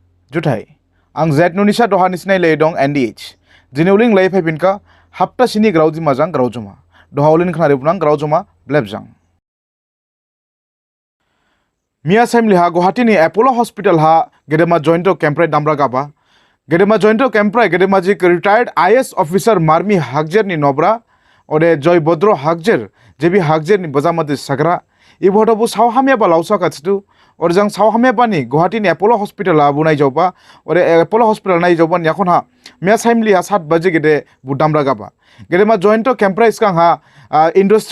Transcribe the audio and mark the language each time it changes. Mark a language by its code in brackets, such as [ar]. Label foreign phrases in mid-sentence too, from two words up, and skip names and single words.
[dis] जुथाई आं जेट नुनिसा दहा निसनाय ले दं NDH जिनेउलिं ले फाइपिनका हप्ता सिनि ग्राउजी माजां ग्राउजमा दहाउलिन खनारे बुनां ग्राउजमा ब्लेबजां मिया साइमली हा गुवाहाटी नि एपोलो हॉस्पिटल हा गेदेमा जॉइंट कैंप्राय दामरा गाबा गेदेमा जॉइंट कैंप्राय गेदेमा जी [en] retired IAS officer [dis] मार्मी हागजेर नि नब्रा ओदे जय भद्र हागजेर जेबी हागजेर नि बजामदे सग्रा इबोटबो सावहामिया बा लाउसा काचतु और जं सावहामिया बानी गुवाहाटी नि एपोलो हॉस्पिटल आ बुनाय जौबा और एपोलो हॉस्पिटल नाय जौबा याखन हा मिया साइमली हा 7 बजे गेदे बुदामरा गाबा गेदेमा जॉइंट कैंप्राय स्कां हा इंडस्ट्री